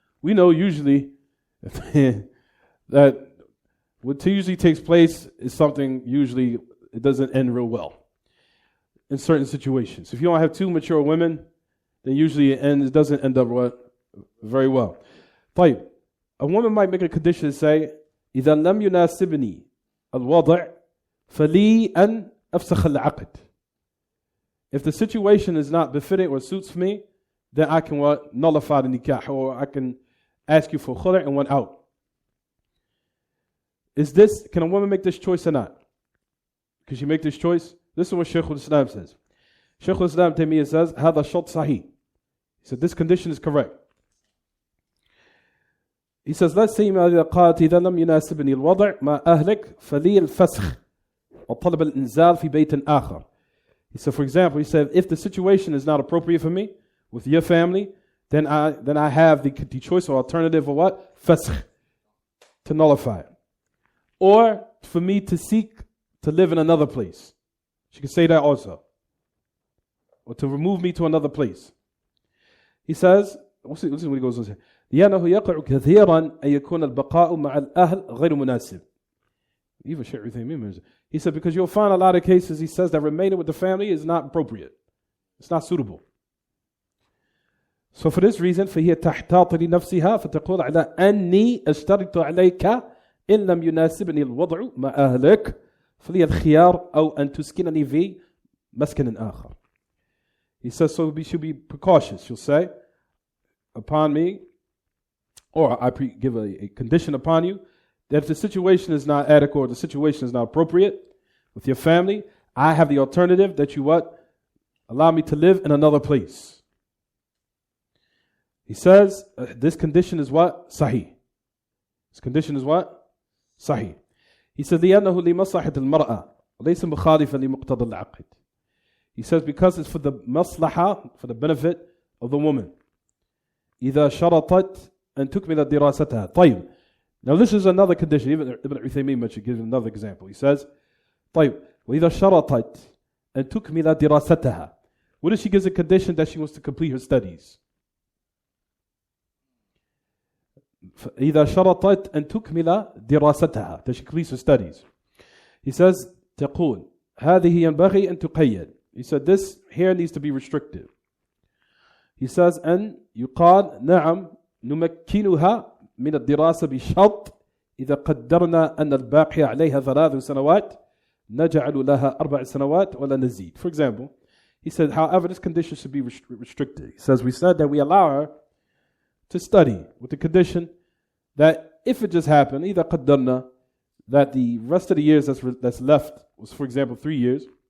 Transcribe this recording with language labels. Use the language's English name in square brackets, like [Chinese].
[English] We know usually that what usually takes place is something usually it doesn't end real well in certain situations. If you don't have two mature women, then usually it doesn't end up very well. [Arabic] طيب, [English] a woman might make a condition and say, [Arabic] إذا لم يناسبني الوضع فلي أن أفسخ العقد. [English] If the situation is not befitting or suits me, then I can nullify the nikah, or I can ask you for khula' and one out. Can a woman make this choice or not? Can she make this choice? This is what Shaykh al-Islam says. Shaykh al-Islam Taymiyyah says, [Arabic] هذا شرط صحيح. [English] He said, this condition is correct. He says, let's say [Arabic] إذا قالت إذا لم يناسبني الوضع مع أهلك فلي الفسخ وطلب الإنزال في بيت آخر. [English] He said, for example, he said, if the situation is not appropriate for me with your family, then I have the choice or alternative of what? Fasakh, to nullify it. Or for me to seek to live in another place. She could say that also. Or to remove me to another place. He says, listen what he goes on to say. [Arabic] لأنه يقع كثيرا أن يكون البقاء مع الأهل غير مناسب. [English] Even Shaykh Uthaymeen, he said, because you'll find a lot of cases, he says, that remaining with the family is not appropriate. It's not suitable. So for this reason, [Arabic] فهي تحتاط لنفسها فتقول على أني أشترط عليك إن لم يناسبني الوضع مع أهلك فلي الخيار أو أن تسكنني في مسكن آخر. [English] He says, so we should be precautious. She'll say, upon me, or I give a condition upon you, that if the situation is not adequate or the situation is not appropriate with your family, I have the alternative that you allow me to live in another place. He says, this condition is what? Sahih. This condition is what? Sahih. He says, [Arabic] لأنه لمصلحة المرأة وليس مخالفا لمقتضى العقد. [English] He says, because it's for the maslaha, for the benefit of the woman. [Arabic] إذا شرطت أن تكمل دراستها. طيب. [English] Now this is another condition. Even Ibn Uthaymeen mentioned, gives another example. He says, [Arabic] طيب, وإذا شرطت أن تكمل دراستها. [English] What if she gives a condition that she wants to complete her studies? [Arabic] إذا شرطت أن تكمل دراستها, [English] that she completes her studies. He says, [Arabic] تقول هذه ينبغي أن تقيد. [English] He said, this here needs to be restricted. He says, [Arabic] أن يقال نعم نمكنها من الدراسة بشرط إذا قدرنا أن الباقي عليها 3 سنوات نجعل لها 4 سنوات ولا نزيد. [English] For example, he said, however, this condition should be restricted. He says, we said that we allow her to study with the condition that if it just happened, [Arabic] إذا قدرنا, [English] that the rest of the years that's left was, for example, 3 years.